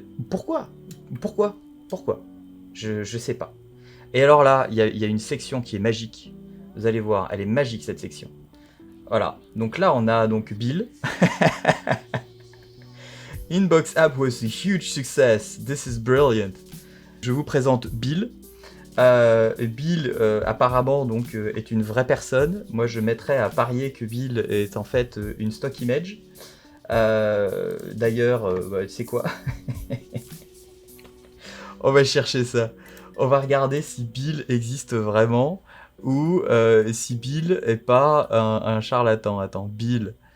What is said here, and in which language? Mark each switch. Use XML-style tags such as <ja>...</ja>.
<fr>Pourquoi ? Je sais pas. Et alors là, il y a une section qui est magique. Vous allez voir, elle est magique cette section. Voilà. Donc là, on a donc Bill.</fr> <en>Inbox app was a huge success. This is brilliant.</en> <fr>Je vous présente Bill. Bill, apparemment, donc, est une vraie personne. Moi, je mettrais à parier que Bill est en fait une stock image. D'ailleurs, tu sais quoi ? On va chercher ça. On va regarder si Bill existe vraiment ou si Bill est pas un charlatan. Attends, Bill.</fr>